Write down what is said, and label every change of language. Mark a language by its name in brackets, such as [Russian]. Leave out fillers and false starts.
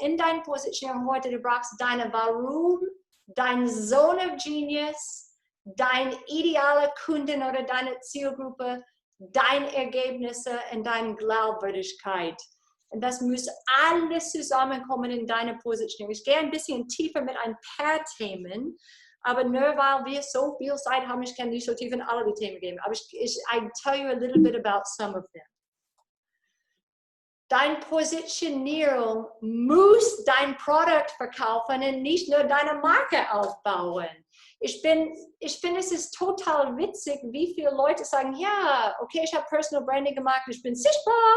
[German] In deiner Positionierung heute, du brauchst deine Warum, dein Zone of Genius, dein idealer Kunden oder deine Zielgruppe, deine Ergebnisse und deine Glaubwürdigkeit. Und das muss alles zusammenkommen in deiner Positionierung. Ich gehe ein bisschen tiefer mit ein paar Themen, aber nur weil wir so viel Zeit haben, ich kann nicht so tief in alle die Themen gehen. Aber [English] I tell you a little bit about some of them. [German] Deine Positionierung muss dein Produkt verkaufen und nicht nur deine Marke aufbauen. Ich finde, es ist total witzig, wie viele Leute sagen, ja, okay, ich habe Personal Branding gemacht, ich bin sichtbar.